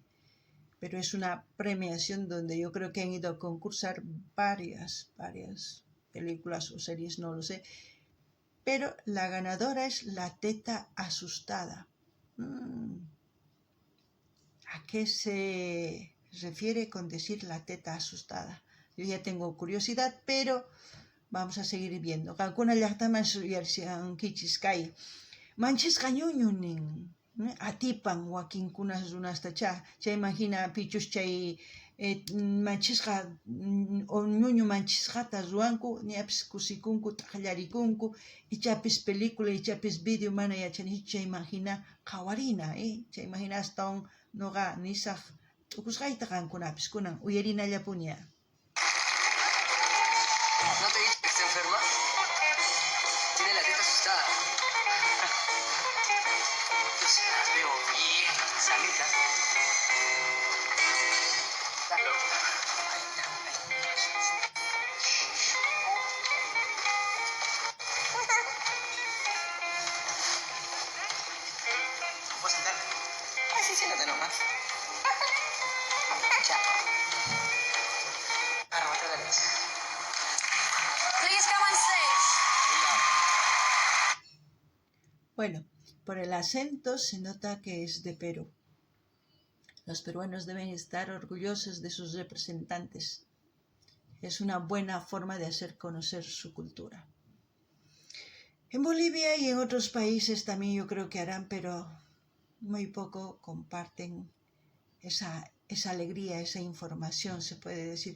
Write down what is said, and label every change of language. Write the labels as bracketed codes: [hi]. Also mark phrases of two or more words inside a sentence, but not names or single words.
[es] Pero es una premiación donde yo creo que han ido a concursar varias películas o series, no lo sé. Pero la ganadora es La teta asustada. ¿A qué se refiere con decir la teta asustada? Yo ya tengo curiosidad, pero vamos a seguir viendo. [qu] Qankuna llaqtaman suyarisankichis kay manchisqa ñuñunin atipan wakinkunas runastacha chay imagina pichus chay manchisqa o ñuñu manchisqata ruwanku ñapis kusikunku t'aqllarikunku ichapis película ichapis video mana yachanichu chay imagina qhawarina chay imagina astawan noqa nisaq t'ukusqayta qankunapis kunan uyarinallapuña. [es] ¿No te dije que está enferma? Tiene la teta asustada. Yo se la veo bien, sanita. Está loca. ¿Puedo sentarte? Ay, sí, siéntate nomás. Chao. Arróbate la leche. [en] Please come on stage. [es] Bueno, por el acento se nota que es de Perú. Los peruanos deben estar orgullosos de sus representantes. Es una buena forma de hacer conocer su cultura. En Bolivia y en otros países también yo creo que harán, pero muy poco comparten esa alegría, esa información, se puede decir.